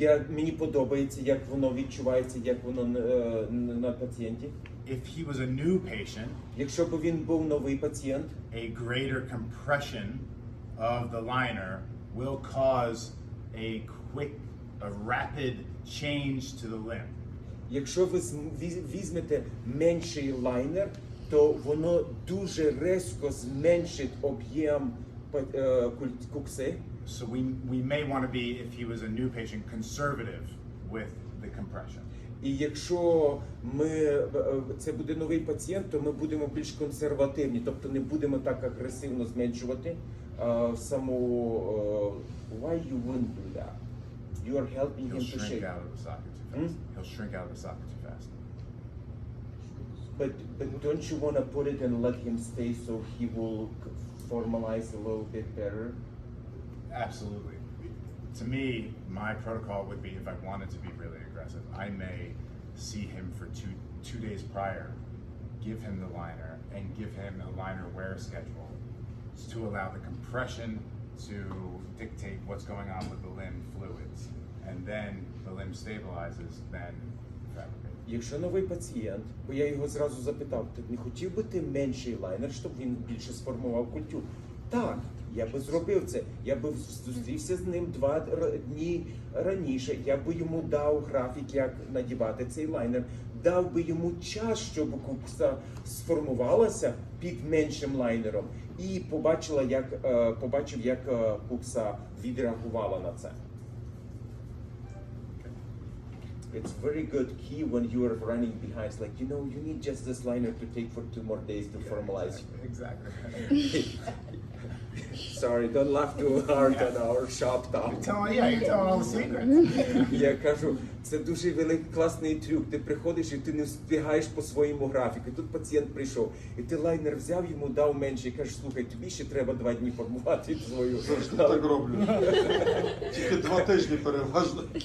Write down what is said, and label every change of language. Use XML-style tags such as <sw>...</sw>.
<uk>Мені подобається, як воно відчувається, як воно на пацієнті.</uk> <en>If he was a new patient,</en> <uk>Якщо б він був новий пацієнт,</uk> <en>a greater compression of the liner will cause a rapid change to the limb.</en> <uk>якщо ви візьмете менший лайнер, то воно дуже різко зменшить об'єм кукси.</uk> <en>So we may want to be, if he was a new patient, conservative with the compression.</en> <uk>І якщо це буде новий пацієнт, то ми будемо більш консервативні, тобто не будемо так агресивно зменшувати саму.</uk> <en>Why you wouldn't do that? You are helping He'll him to shrink shape. out of the socket too fast. He'll shrink out of the socket too fast. But don't you want to put it and let him stay so he will formalize a little bit better? Absolutely. To me, my protocol would be, if I wanted to be really aggressive, I may see him for two days prior, give him the liner, and give him a liner wear schedule to allow the compression to dictate what's going on with the limb fluids. And then the limb stabilizes, then fabricate.</en> <uk>Якщо новий пацієнт, бо я його зразу запитав, ти не хотів би ти менший лайнер, щоб він більше сформував культуру? Так, я би зробив це. Я би зустрівся з ним 2 дні раніше, я би йому дав графік, як надівати цей лайнер, дав би йому час, щоб кукса сформувалася під меншим лайнером і побачив, як кукса відреагувала на це.</uk> <en>It's very good key when you are running behind. It's like, you need just this liner to take for 2 more days to formalize. Exactly. Sorry, don't laugh too hard on our shop talk. You're telling all the secrets.</en> <uk>Я кажу, це дуже великий класний трюк. Ти приходиш і ти не встигаєш по своєму графіку. І тут пацієнт прийшов, і ти лайнер взяв, йому дав менше, і кажеш, слухай, тобі ще треба 2 дні формувати свою. Завжди так роблю. Тільки 2 тижні переважно.</uk>